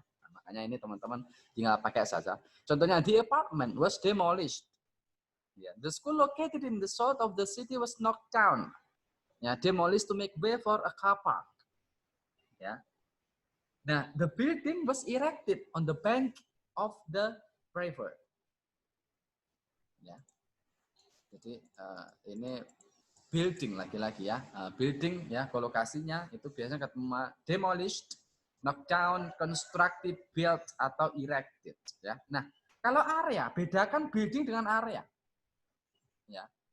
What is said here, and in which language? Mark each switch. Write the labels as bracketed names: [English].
[Indonesian] Nah, makanya ini teman-teman tinggal pakai saja. Contohnya [English] the apartment was demolished. Yeah. The school located in the south of the city was knocked down. Yeah, demolished to make way for a car park. Yeah. Nah, the building was erected on the bank of the river. [Indonesian] Ya. Jadi ini building lagi-lagi ya. Building ya, kolokasinya itu biasanya ketemu demolished, knocked down, constructed, built atau erected ya. Nah, kalau area, bedakan building dengan area. Ya.